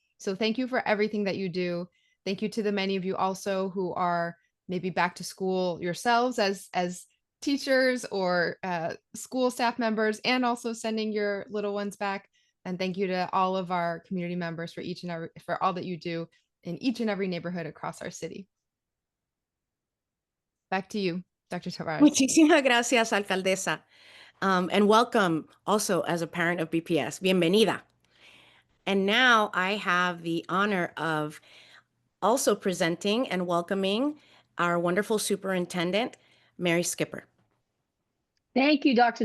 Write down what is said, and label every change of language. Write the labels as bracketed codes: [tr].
[en] So thank you for everything that you do. Thank you to the many of you also who are maybe back to school yourselves as teachers or school staff members, and also sending your little ones back. And thank you to all of our community members for all that you do in each and every neighborhood across our city. Back to you, Dr. Tavares. [es] Muchísimas gracias, alcaldesa. [en] And welcome also as a parent of BPS. [es] Bienvenida. [en] And now I have the honor of also presenting and welcoming our wonderful superintendent, Mary Skipper. Thank you, Dr.